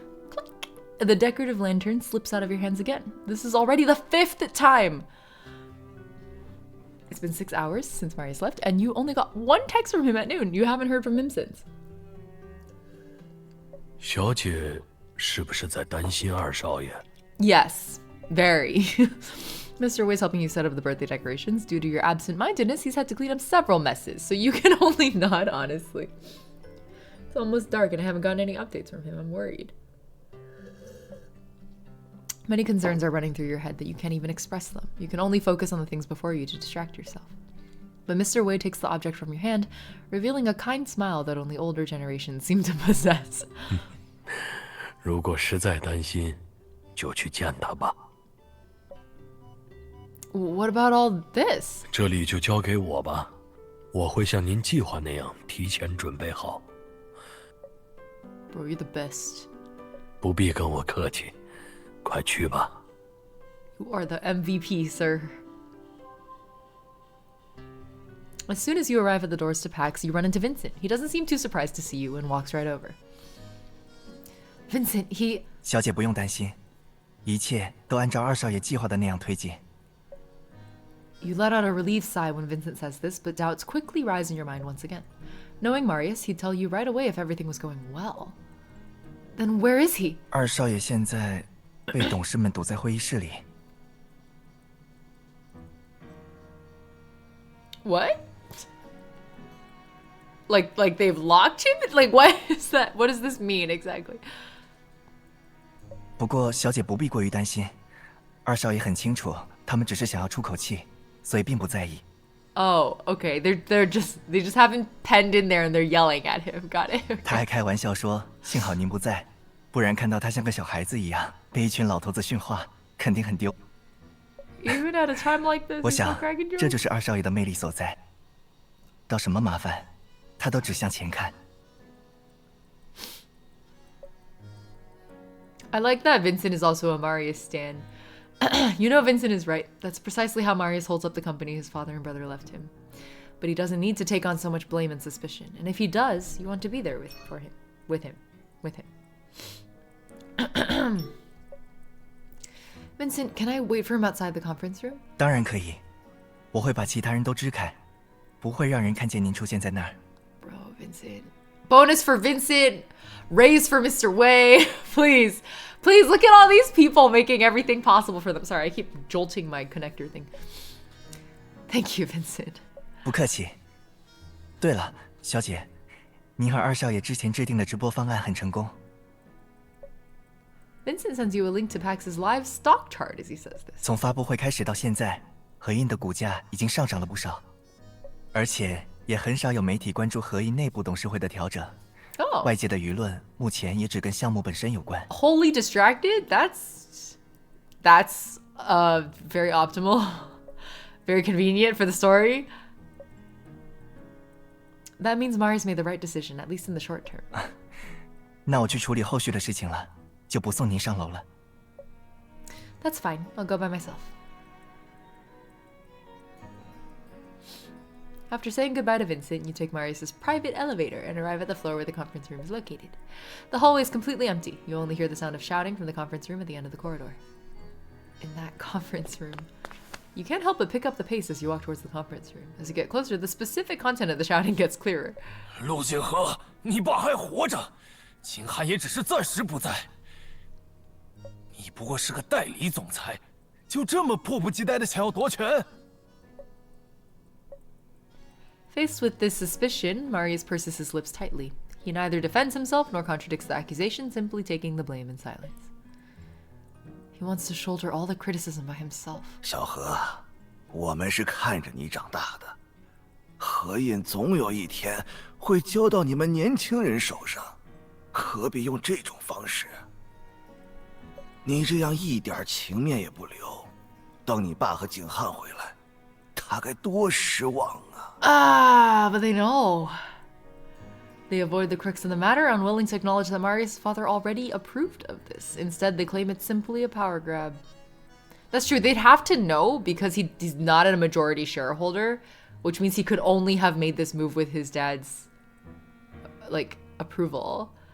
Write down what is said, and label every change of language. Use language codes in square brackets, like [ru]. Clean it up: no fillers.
[en] Click. The decorative lantern slips out of your hands again. This is already the 5th time. It's been 6 hours since Marius left, and you only got 1 text from him at noon. You haven't heard from him since. [zh] 小姐是不是在担心二少爷？ [en] Yes, very. Mr. Way's helping you set up the birthday decorations. Due to your absent-mindedness, he's had to clean up several messes, so you can only nod honestly. It's almost dark and I haven't gotten any updates from him. I'm worried. Many concerns are running through your head that you can't even express them. You can only focus on the things before you to distract yourself. But Mr. Wei takes the object from your hand, revealing a kind smile that only older generations seem to possess. [zh] 如果实在担心，就去见他吧。 [en] What about all this? [zh] 这里就交给我吧，我会像您计划那样提前准备好。 [en] Bro, you're the best. [zh] 不必跟我客气，快去吧。 [en] You are the MVP, sir. As soon as you arrive at the doors to PAX, you run into Vincent. He doesn't seem too surprised to see you and walks right over. Vincent, he... [zh] 小姐不用担心，一切都按照二少爷计划的那样推进。 [en] You let out a relieved sigh when Vincent says this, but doubts quickly rise in your mind once again. Knowing Marius, he'd tell you right away if everything was going well. Then where is he? [zh] 二少爷现在被董事们堵在会议室里。 [en] What? Like they've locked him? Like what is that? What does this mean exactly? [zh] 不过小姐不必过于担心，二少爷很清楚，他们只是想要出口气，所以并不在意。 [en] Oh, okay. They just have him penned in there and they're yelling at him. Got it. [zh] 他还开玩笑说：“幸好您不在，不然看到他像个小孩子一样被一群老头子训话，肯定很丢。” [en] Even at a time like this, [zh] 我 [en] he's [zh] 想 [en] still cracking jokes? [zh] 这就是二少爷的魅力所在。到什么麻烦，他都只向前看。 [en] I like that Vincent is also a Marius stan. You know Vincent is right. That's precisely how Marius holds up the company his father and brother left him. But he doesn't need to take on so much blame and suspicion. And if he does, you want to be there with him. Vincent, can I wait for him outside the conference room? [zh] 当然可以，我会把其他人都支开，不会让人看见您出现在那儿。 [en] Bro, Vincent. Bonus for Vincent. Raise for Mr. Wei. Please. Please look at all these people making everything possible for them. Sorry, I keep jolting my connector thing. Thank you, Vincent. [zh] 不客气。对了，小姐，您和二少爷之前制定的直播方案很成功。 [en] Vincent sends you a link to PAX's live stock chart as he says this. [zh] 从发布会开始到现在，合印的股价已经上涨了不少，而且也很少有媒体关注合印内部董事会的调整。 [en] Oh. [zh] 外界的舆论目前也只跟项目本身有关。 [en] Wholly distracted? That's very optimal. Very convenient for the story. That means Marius made the right decision, at least in the short term. [zh] 那我去处理后续的事情了，就不送您上楼了。 [en] That's fine. I'll go by myself. After saying goodbye to Vincent, you take Marius' private elevator and arrive at the floor where the conference room is located. The hallway is completely empty. You only hear the sound of shouting from the conference room at the end of the corridor. In that conference room. You can't help but pick up the pace as you walk towards the conference room. As you get closer, the specific content of the shouting gets clearer. [zh] 陆星河，你爸还活着，秦汉也只是暂时不在。你不过是个代理总裁，就这么迫不及待的想要夺权？ [en] Faced with this suspicion, Marius purses his lips tightly. He neither defends himself nor contradicts the accusation, simply taking the blame in silence. He wants to shoulder all the criticism by himself. [zh] 小何，我们是看着你长大的，合印总有一天会交到你们年轻人手上，何必用这种方式？你这样一点情面也不留，等你爸和景汉回来，他该多失望啊！ [en] But they know. They avoid the crux of the matter, unwilling to acknowledge that Marius' father already approved of this. Instead, they claim it's simply a power grab. That's true. They'd have to know because he's not a majority shareholder, which means he could only have made this move with his dad's, approval.